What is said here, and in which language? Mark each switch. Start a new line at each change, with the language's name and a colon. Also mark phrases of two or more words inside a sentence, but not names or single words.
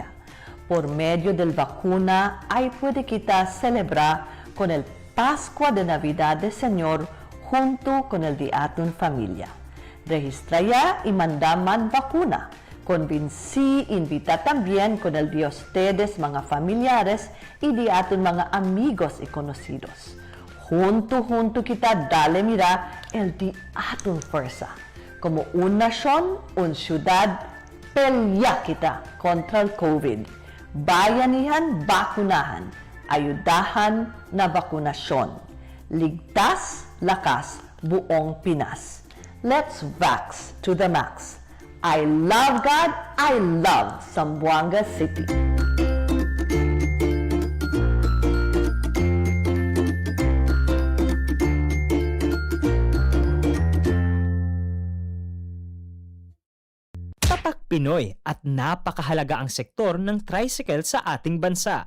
Chavacano: Por medio del vacuna, ahí puede quitar celebrar con el Pascua de Navidad del Señor junto con el Día en familia. Registra ya y manda man vacuna Invita también con el de ustedes, mga familiares, y de aton mga amigos y conocidos. Junto kita dale mira el di aton fuerza. Como un nación, un ciudad, pelya kita kontra el COVID.
Filipino: Bayanihan, bakunahan. Ayudahan na bakunasyon. Ligtas, lakas, buong Pinas.
English: Let's vax to the max. I love God, I love Zamboanga City.
Filipino: Tatak Pinoy at napakahalaga ang sektor ng tricycle sa ating bansa.